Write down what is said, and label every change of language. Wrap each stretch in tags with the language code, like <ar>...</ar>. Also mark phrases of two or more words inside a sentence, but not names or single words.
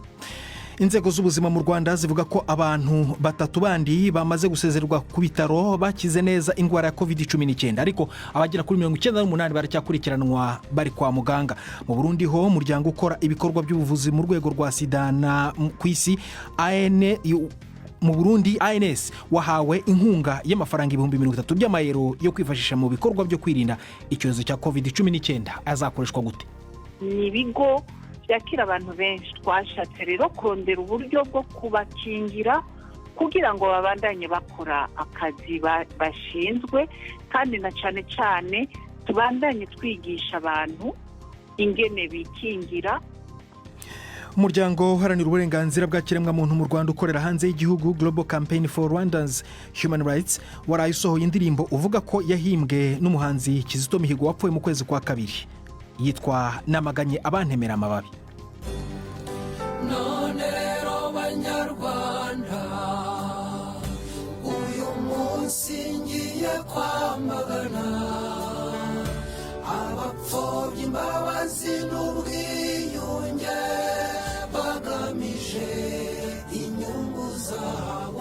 <rw>Inzego z'ubuzima mu Rwanda zivuga ko abantu batatu bandi bamaze gusezererwa ku bitaro bakize neza indwara ya COVID-19, ariko abagera kuri 98 baracyakurikiranwa bari kwa muganga. Mu Burundi ho umuryango ukora ibikorwa by'ubuvuzi mu rwego rwa sida na ku isi mu Burundi ANS wahawe inkunga y'amafaranga 30,000 by'amayero yo kwifashisha mu bikorwa byo kwirinda icyorezo cya COVID-19. Azakoreshwa gute?</rw> <rn>Ni ibigo byakira abantu benshi, twashatse rero kondera uburyo bwo kubakingira kugira ngo babandanye bakora akazi bashinzwe, kandi na cyane cyane tubandanye twigisha abantu ingene bikingira.</rn> <rw>Umuryango uharanira uburenganzira bwa kiremwamuntu mu Rwanda ukorera hanze y'igihugu Global Campaign for Rwanda's Human Rights warayisohoye indirimbo uvuga ko yahimbwe n'umuhanzi Kizito Mihigo wapfuye mu kwezi kwa kabiri, yitwa Namaganye abantemera amababi. None rero banyarwanda, uyu munsi ngiye kwamagana abapfobya imbabazi n'ubwiyunge bagamije inyungu zabo.</rw>